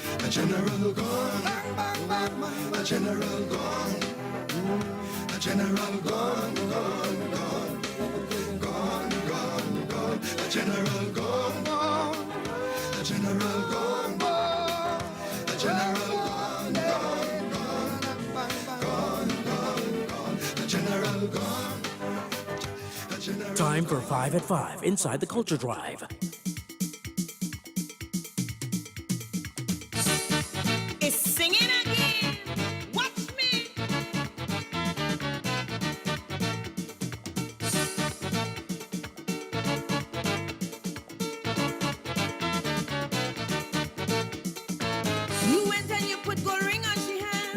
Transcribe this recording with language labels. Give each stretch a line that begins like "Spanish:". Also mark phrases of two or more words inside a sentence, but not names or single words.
English: general gone. A general gone. A general gone, gone, gone. Gone, gone, gone. A general gone, gone. A general gone, gone. A general gone, gone, gone. Gone, gone, gone. A general gone. Time for 5 at 5 inside the Culture Drive. It's singing again. Watch me. You went and you put gold ring on she hand.